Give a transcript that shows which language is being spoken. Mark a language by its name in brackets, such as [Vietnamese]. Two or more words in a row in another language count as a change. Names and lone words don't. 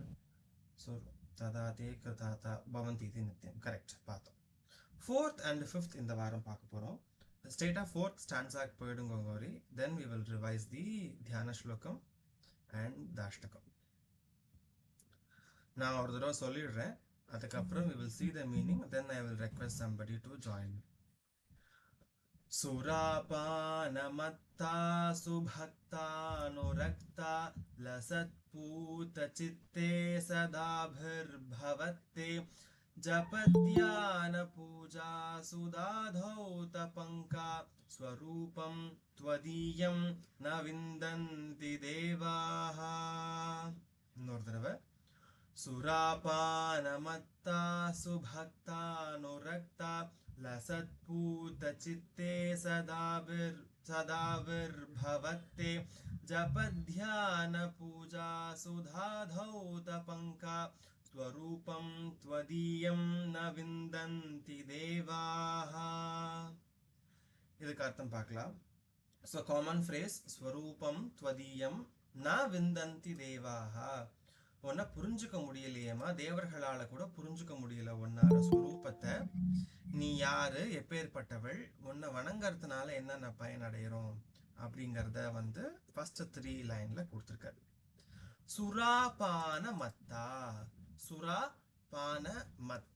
[Tamil] ஸோ [Sanskrit] तदा ते कृतार्था भवन्ति [Tamil] இது நித்தியம். கரெக்ட், பார்த்தோம். [English] fourth and fifth [Tamil] இந்த வாரம் பார்க்க போகிறோம். ஸ்ட்ரெயிட்டாக ஃபோர்த் ஸ்டான்ஸாக்கு போயிடுங்க கோரி. [English] then we will revise the [Sanskrit] ध्यान श्लोकम् [English] and the அஷ்டகம். [Tamil] நான் ஒரு தடவை சொல்லிடுறேன், அதுக்கப்புறம் [English] we will see the meaning, then I will request somebody to join me. [Sanskrit] सुरापान-मत्ता सुभक्ता-नुरक्ता लसत्-पूत-चित्ते सदाभिर्-भवत्ते जपध्यान-पूजा सुधाधौत-पङ्का स्वरूपं त्वदीयं न-विन्दन्ति देवाः. [Tamil] இன்னொரு தடவை. [Sanskrit] सुरापानमत्ता सुभक्ता नुरक्ता लसत्पूतचित्ते सदाविर्भवत्ते जपध्यानपूजा सुधाधौतपङ्का स्वरूपं त्वदीयं न विन्दन्ति देवाः. [Tamil] இதுக்கு அர்த்தம் பார்க்கலாம். [English] so common phrase [Sanskrit] ஸ்வரூபம் त्वदीयं न विन्दन्ति देवाः. [Tamil] உன்னை புரிஞ்சுக்க முடியலையேமா, தேவர்களால கூட புரிஞ்சுக்க முடியல உன்னார ஸ்வரூபத்தை. நீ யாரு, எப்பேற்பட்டவள், உன்னை வணங்கறதுனால என்னென்ன பயனடைகிறோம் அப்படிங்கிறத ஃபர்ஸ்ட் 3 லைன்ல கொடுத்துருக்காரு. [Sanskrit] सुरापान मत्ता. सुरा पान मत्त.